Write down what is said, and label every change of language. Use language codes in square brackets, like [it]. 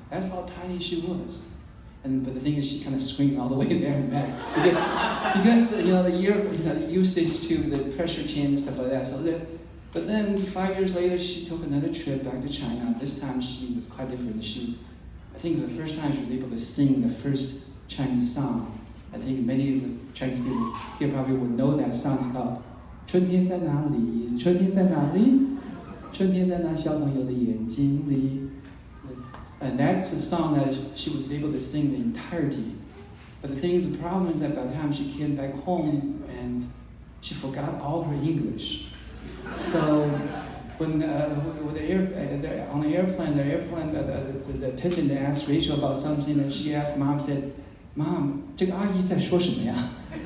[en] That's how tiny she was. But the thing is, she kind of screamed all the way there and back because the usage to the pressure change and stuff like that. But then 5 years later, she took another trip back to China. This time she was quite different. I think the first time she was able to sing the first Chinese song. I think many of the Chinese people here probably would know that song. [zh] It's called 春天在哪里？春天在哪里？春天在那小朋友的眼睛里。 [en] And that's a song that she was able to sing the entirety. But the thing is, the problem is that by the time she came back home, and she forgot all her English. So when on the airplane, the attendant asked Rachel about something, and she asked Mom, said, "Mom, 这个阿姨在说什么呀?"